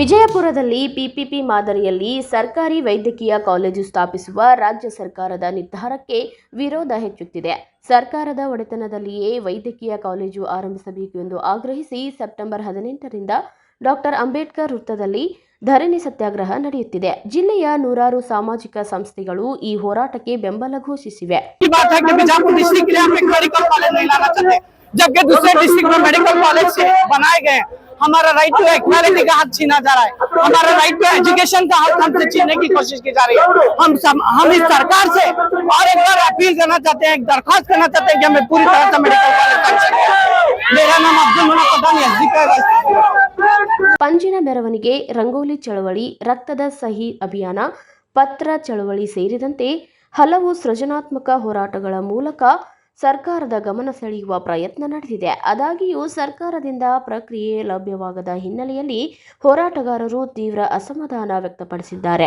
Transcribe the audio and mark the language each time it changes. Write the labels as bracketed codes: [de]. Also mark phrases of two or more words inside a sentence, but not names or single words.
[kn] ವಿಜಯಪುರದಲ್ಲಿ ಪಿಪಿಪಿ ಮಾದರಿಯಲ್ಲಿ ಸರ್ಕಾರಿ ವೈದ್ಯಕೀಯ ಕಾಲೇಜು ಸ್ಥಾಪಿಸುವ ರಾಜ್ಯ ಸರ್ಕಾರದ ನಿರ್ಧಾರಕ್ಕೆ ವಿರೋಧ ಹೆಚ್ಚುತ್ತಿದೆ. ಸರ್ಕಾರದ ಒಡೆತನದಲ್ಲಿಯೇ ವೈದ್ಯಕೀಯ ಕಾಲೇಜು ಆರಂಭಿಸಬೇಕು ಎಂದು ಆಗ್ರಹಿಸಿ ಸೆಪ್ಟೆಂಬರ್ 18ರಿಂದ ಡಾಕ್ಟರ್ ಅಂಬೇಡ್ಕರ್ ವೃತ್ತದಲ್ಲಿ ಧರಣಿ ಸತ್ಯಾಗ್ರಹ ನಡೆಯುತ್ತಿದೆ. ಜಿಲ್ಲೆಯ ನೂರಾರು ಸಾಮಾಜಿಕ ಸಂಸ್ಥೆಗಳು ಈ ಹೋರಾಟಕ್ಕೆ ಬೆಂಬಲ ಘೋಷಿಸಿವೆ. [hi] जबकि दूसरे डिस्ट्रिक्ट में [en] medical college [hi] से बनाए गए, हमारा [en] right to equality [hi] का हक छीना जा रहा है, हमारा [en] right to education [hi] का हक हमसे छीनने की कोशिश की जा रही है। हम इस सरकार से और एक बार अपील करना चाहते हैं, एक दरखास्त करना चाहते हैं कि हमें पूरी तरह से [en] medical college. [hi] मेरा नाम अब्दुल मुना पठानी है। [kn] ಪಂಜಿನ ಮೆರವಣಿಗೆ, ರಂಗೋಲಿ ಚಳವಳಿ, ರಕ್ತದ ಸಹಿ ಅಭಿಯಾನ, ಪತ್ರ ಚಳವಳಿ ಸೇರಿದಂತೆ ಹಲವು ಸೃಜನಾತ್ಮಕ ಹೋರಾಟಗಳ ಮೂಲಕ ಸರ್ಕಾರದ ಗಮನ ಸೆಳೆಯುವ ಪ್ರಯತ್ನ ನಡೆದಿದೆ. ಆದಾಗ್ಯೂ ಸರ್ಕಾರದಿಂದ ಪ್ರಕ್ರಿಯೆ ಲಭ್ಯವಾಗದ ಹಿನ್ನೆಲೆಯಲ್ಲಿ ಹೋರಾಟಗಾರರು ತೀವ್ರ ಅಸಮಾಧಾನ ವ್ಯಕ್ತಪಡಿಸಿದ್ದಾರೆ.